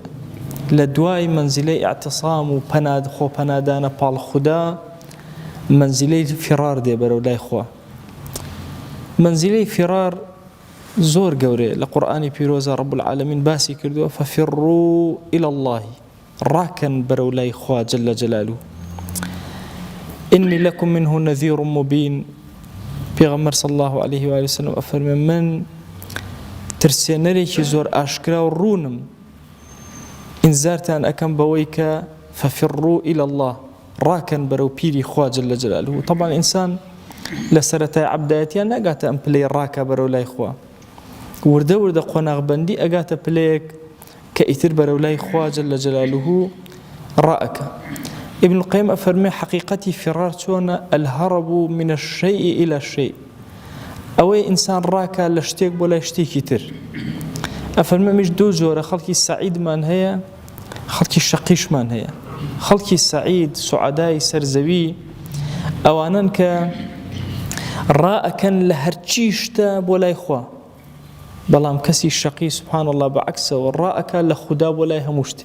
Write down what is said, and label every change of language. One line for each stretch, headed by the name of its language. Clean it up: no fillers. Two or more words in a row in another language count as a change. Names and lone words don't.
Central Kurdish: لە دوای منزیلەی ئیعتیسام و خۆپەنادانە پاڵ خودا، منزیلەی فیرار دێ بەرەو لای خوا. منزیلەی فیرار زۆر گەورەیە. لە قورئانی پیرۆزە
Arabic: ڕەب العالەمین
Central Kurdish: باسی کردووە
Arabic: فەفیڕوا إلى الله،
Central Kurdish: ڕاکەن بەرەو لای خوا
Arabic: جەل جەلالوه. إني لكم منه نذير مبين.
Central Kurdish: پیغمبر
Arabic: صلى الله عليه وآله وسلم
Central Kurdish: أفرمي من ترسێنەرێکی زۆر ئاشکرا و ڕوونم، ئینزارتان ئەکەم بەوەی کە
Arabic: فەفیڕوا إلى الله،
Central Kurdish: ڕاکەن بەرەو پیری خوا
Arabic: جەل جەلالوه.
Central Kurdish: طبعا ئینسان لە سەرەتای عەبدایەتیان ناگاتە ئەم پلەی ڕاکە بەرەو لای خوا، وردە وردە قۆناغبەندی ئەگاتە پلەیەک کە ئیتر بەرەو لای خوا
Arabic: جەل جەلالوه
Central Kurdish: ڕائەکە. ابن القيم أفرمي حقيقتي فرار چۆنە؟
Arabic: الهرب من الشيء إلى الشيء.
Central Kurdish: ئەوەی ئینسان ڕاکە لە شتێک بۆ لای شتێکی تر. ئەفەرمێ میش دوو جۆرە خەڵکی سەعیدمان هەیە، خەڵکی شەقیشمان هەیە. خەڵکی سەعید، سوعەدای سەرزەوی، ئەوانن کە ڕائەکەن لە هەرچی شتە بۆ لای خوا، بەڵام کەسی شەقی
Arabic: سبحان الله
Central Kurdish: بەعەکسەوە ڕائەکە لە خودا بۆ لای هەموو شتێ.